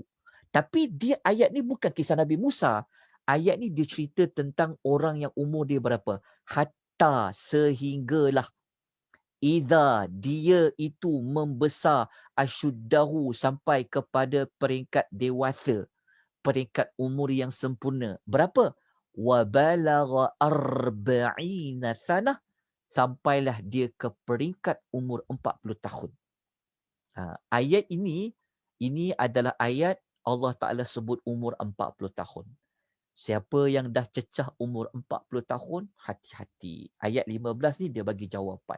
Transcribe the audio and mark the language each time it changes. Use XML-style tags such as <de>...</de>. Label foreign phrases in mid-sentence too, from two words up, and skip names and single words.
<ms>Tapi dia ayat ni bukan kisah Nabi Musa. Ayat ni dia cerita tentang orang yang umur dia berapa? Hatta sehinggalah idza dia itu membesar asyuddahu sampai kepada peringkat dewasa, peringkat umur yang sempurna. Berapa?</ms> <ar>وبلغ أربعين سنة,</ar> <ms>sampailah dia ke peringkat umur 40 tahun. Ayat ini adalah ayat Allah Ta'ala sebut umur 40 tahun. Siapa yang dah cecah umur 40 tahun, hati-hati. Ayat 15 ni dia bagi jawapan.</ms>